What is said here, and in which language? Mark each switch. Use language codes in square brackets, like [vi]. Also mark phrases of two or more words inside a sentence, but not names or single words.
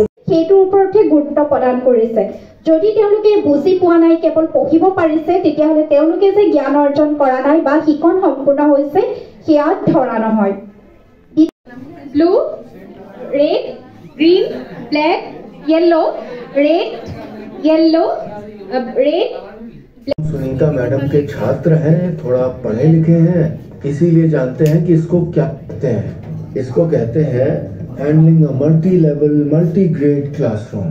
[as] সেইটোৰ ওপৰতে গুৰুত্ব প্ৰদান কৰিছে যদি তেওঁলোকে বুজি পোৱা নাই কেৱল পঢ়িব পাৰিছে তেতিয়াহ'লে তেওঁলোকে যে জ্ঞান অৰ্জন কৰা নাই বা শিকন সম্পূৰ্ণ হৈছে সেয়া ধৰা নহয় [en] blue red green black yellow red yellow red [hi] सुनीता मैडम के छात्र हैं थोड़ा पढ़े लिखे हैं इसीलिए जानते हैं कि इसको क्या कहते हैं इसको कहते हैं [en] handling a multi level multi grade classroom